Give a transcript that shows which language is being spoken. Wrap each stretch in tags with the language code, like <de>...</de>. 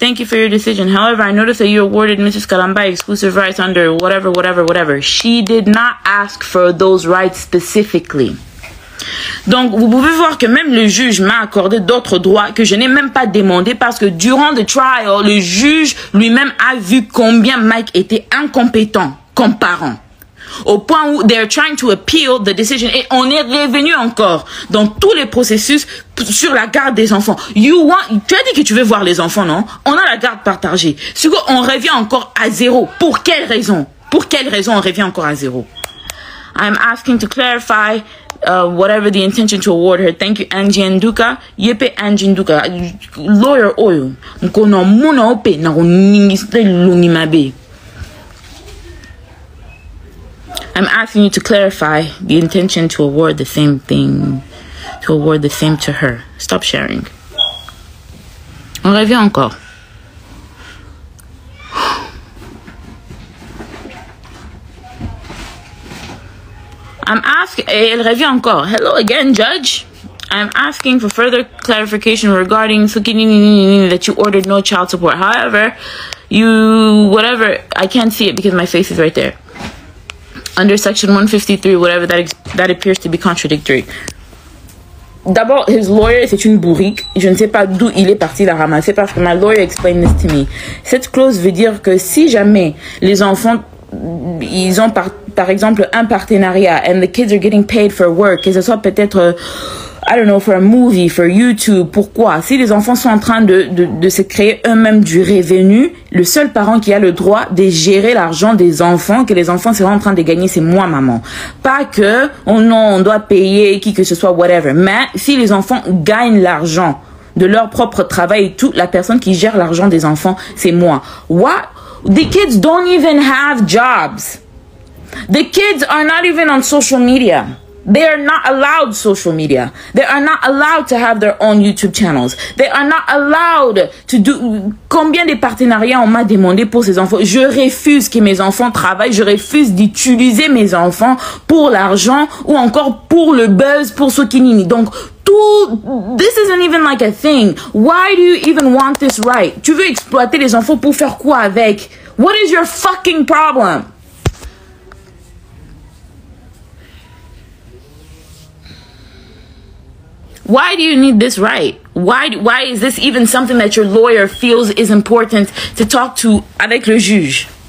<en>Thank you for your decision. However, I noticed that you awarded Mrs. Kalamba exclusive rights under whatever. She did not ask for those rights specifically.</en> <fr>Donc, vous pouvez voir que même le juge m'a accordé d'autres droits que je n'ai même pas demandé parce que durant le trial, le juge lui-même a vu combien Mike était incompétent comme parent. Au point où</fr> <en>they're trying to appeal the decision</en> <fr>et on est revenu encore dans tous les processus sur la garde des enfants. Tu as dit que tu veux voir les enfants, non? On a la garde partagée. On revient encore à zéro. Pour quelle raison? On revient encore à zéro?</fr> <en>I'm asking to clarify whatever the intention to award her. Thank you, Angie Nduka. Yepe Angie Nduka. Lawyer oil. Mkono muna ope na uningiste lungimabe. I'm asking you to clarify the intention to award the same thing, to award the same to her. Stop sharing.</en> <fr>On revient encore.</fr> <en>I'm asking,</en> <fr>elle revient encore.</fr> <en>Hello again, Judge. I'm asking for further clarification regarding Sukini that you ordered no child support. However, I can't see it because my face is right there. Under section 153, whatever, that appears to be contradictory.</en> <fr>D'abord,</fr> <en>his lawyer,</en> <fr>c'est une bourrique. Je ne sais pas d'où il est parti la ramasser parce que</fr> <en>my lawyer explained this to me.</en> <fr>Cette clause veut dire que si jamais les enfants ils ont par exemple un partenariat</fr> <en>and the kids are getting paid for work,</en> <fr>que ce soit peut-être</fr> <en>I don't know, for a movie, for YouTube.</en> <fr>Pourquoi? Si les enfants sont en train de se créer eux-mêmes du revenu, le seul parent qui a le droit de gérer l'argent des enfants, que les enfants seront en train de gagner, c'est moi, maman. Pas que, oh non, on doit payer qui que ce soit, whatever. Mais si les enfants gagnent l'argent de leur propre travail et tout, la personne qui gère l'argent des enfants, c'est moi.</fr> <en>What? The kids don't even have jobs. The kids are not even on social media. They are not allowed social media. They are not allowed to have their own YouTube channels. They are not allowed to do...</en> <fr>Combien de partenariats on m'a demandé pour ces enfants? Je refuse que mes enfants travaillent. Je refuse d'utiliser mes enfants pour l'argent ou encore pour le buzz, pour ce qui n'y.</fr> <en>Donc, this isn't even like a thing. Why do you even want this right?</en> <fr>Tu veux exploiter les enfants pour faire quoi avec?</fr> <en>What is your fucking problem? Why do you need this right? Why is this even something that your lawyer feels is important to talk to</en> <fr>avec le juge?</fr>